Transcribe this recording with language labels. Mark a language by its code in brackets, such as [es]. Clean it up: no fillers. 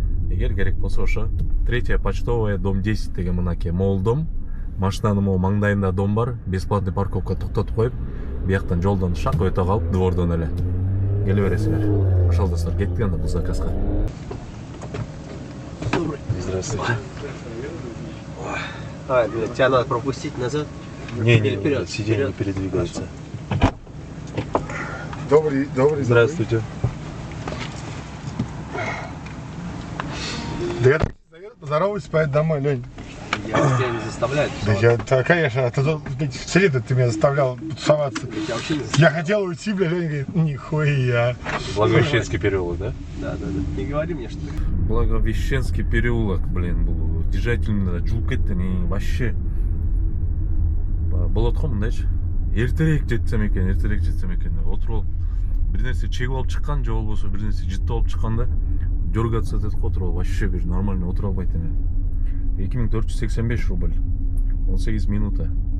[ky] Эгер керек болсо ошо 3-я почтовая, дом 10 деген мынакей мол дом. Машинанын могу маңдайында дом бар. [ru] Бесплатный парковка [ky] токтотуп коюп, бияктан жолдон шак өтө калып, двордон эле келе бересиңер. Ошол, достор, кеттик анда бул заказга. [ru] Здравствуйте. Тебя надо пропустить назад. Не, вперед, сиденье не передвигается. Добрый. Здравствуйте. Да я поздороваюсь, поеду домой, Лень. Я тебя не заставляю. Да, конечно, в среду ты меня заставлял тусоваться. Я вообще не Я заставляю. хотел уйти, бля, Леня говорит, нихуя. Благовещенский переулок, да? Да. Не говори мне, что ты. Благовещенский переулок, блин, [ky] бул держательно жулуп кетти, [ru] вообще. [ky] Болот го мындайчы. Эртерээк жетсем экен, отуруп алып бир нерсе чегип алып чыккан, же болбосо бир нерсе жытып алып чыкканда дергаться этет го, отуруп вообще бир нормально отура албайт эне. 2485 рубль. 18 минута.